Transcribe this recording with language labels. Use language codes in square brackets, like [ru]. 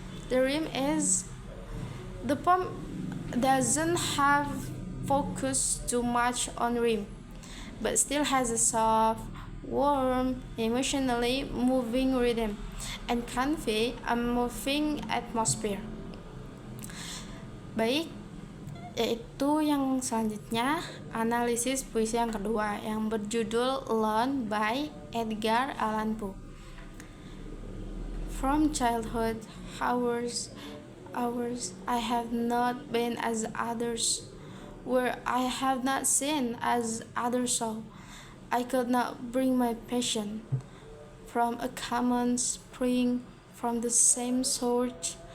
[en] The rhyme is the poem doesn't have focus too much on rhyme, but still has a soft, warm, emotionally moving rhythm and convey a moving atmosphere. [id] Baik, yaitu yang selanjutnya analisis puisi yang kedua yang berjudul Alone by Edgar Allan Poe. [en] From childhood hours I have not been as others, where I have not seen as others saw. I could not bring my passion from a common spring, from the same source.